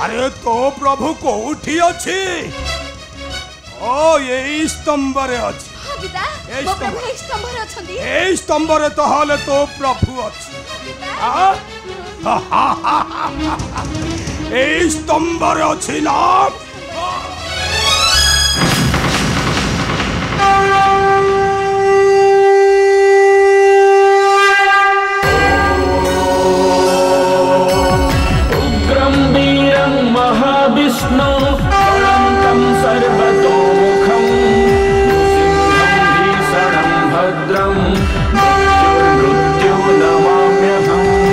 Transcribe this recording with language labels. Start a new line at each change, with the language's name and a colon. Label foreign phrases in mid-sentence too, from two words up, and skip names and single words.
Odia: ଅରେ ତୋ ପ୍ରଭୁ କେଉଁଠି ଅଛି ଓ ଏ ସ୍ତମ୍ଭ ରେ ଅଛି ହଁ ପିତା ଏଇ ମୋ ସ୍ତମ୍ଭ। ପ୍ରଭୁ ଏଇ ସ୍ତମ୍ଭ ରେ ଅଛନ୍ତି ଏ ସ୍ତମ୍ଭ ରେ ତାହାଲେ ତୋ ପ୍ରଭୁ ଅଛି ପିତା ଏ ସ୍ତମ୍ଭ ରେ ଅଛି ନା
Sanskrit: उग्रं वीरं महाविष्णु अनन्तं सर्वतोमुखं सिंहं भीषणं भद्रं मृत्युर्मृत्यो नमाम्यहम्